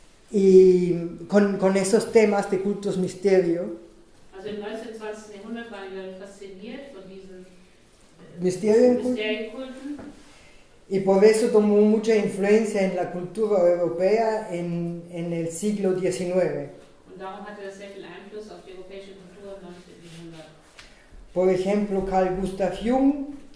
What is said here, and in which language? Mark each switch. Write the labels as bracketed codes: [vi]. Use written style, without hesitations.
[es] Y con esos temas de cultos misterio. [de] Also im 19. und 20. Jahrhundert waren die Leute fasziniert von diesen Mysterienkulten. [es] Y por eso tomó mucha influencia en la cultura europea en el siglo XIX. [de] Und darum hatte das sehr viel Einfluss auf die europäische Kultur im 19. Jahrhundert. [es] Por ejemplo, Carl Gustav Jung